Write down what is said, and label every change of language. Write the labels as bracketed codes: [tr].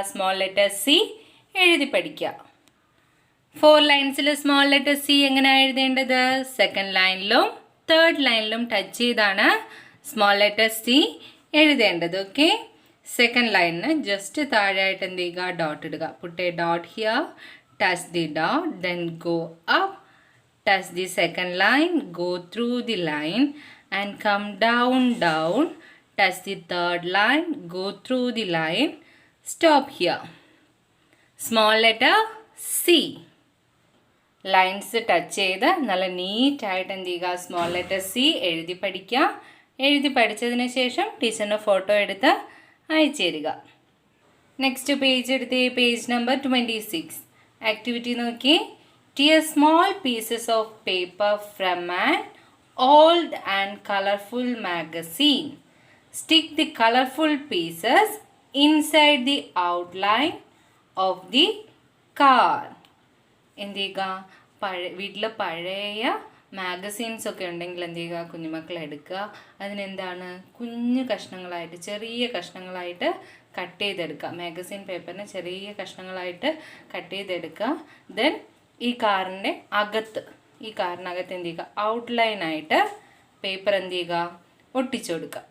[ml] Small letter C എഴുതി പഠിക്കുക. 4 ലൈൻസിൽ small letter C എങ്ങനെയാണ് എഴുതേണ്ടത്? സെക്കൻഡ് ലൈനിലും തേർഡ് ലൈനിലും ടച്ച് ചെയ്താണ് സ്മോൾ ലെറ്റർ സി എഴുതേണ്ടത്. ഓക്കെ, സെക്കൻഡ് ലൈനിന് ജസ്റ്റ് താഴെയായിട്ട് എന്ത് ചെയ്യുക, ഡോട്ട് ഇടുക. [en] Put a dot here, touch the dot, then go up, touch the second line, go through the line and come down, touch the third line, go through the line, stop here. Small letter C. [ml] Lines touch ചെയ്ത് നല്ല നീറ്റായിട്ട് എന്ത് ചെയ്യുക, small letter C എഴുതി പഠിക്കുക. എഴുതി പഠിച്ചതിന് ശേഷം ടീച്ചറിൻ്റെ ഫോട്ടോ എടുത്ത് അയച്ചു തരിക. നെക്സ്റ്റ് പേജ് എടുത്ത് പേജ് നമ്പർ 26. ആക്ടിവിറ്റി നോക്കി. [en] Tear small pieces of paper from an old and colorful magazine. Stick the colorful pieces inside the outline of the car. [ml] എന്ത് ചെയ്യുക, വീട്ടിൽ പഴയ മാഗസീൻസ് ഒക്കെ ഉണ്ടെങ്കിൽ എന്ത് ചെയ്യുക, കുഞ്ഞുമക്കൾ എടുക്കുക. അതിനെന്താണ്, കുഞ്ഞു കഷ്ണങ്ങളായിട്ട്, ചെറിയ കഷ്ണങ്ങളായിട്ട് കട്ട് ചെയ്തെടുക്കുക. മാഗസീൻ പേപ്പറിന് ചെറിയ കഷ്ണങ്ങളായിട്ട് കട്ട് ചെയ്തെടുക്കുക. ദെൻ ഈ കാറിനകത്ത് എന്ത് ചെയ്യുക, ഔട്ട്ലൈനായിട്ട് പേപ്പർ എന്ത് ചെയ്യുക, ഒട്ടിച്ചു കൊടുക്കുക.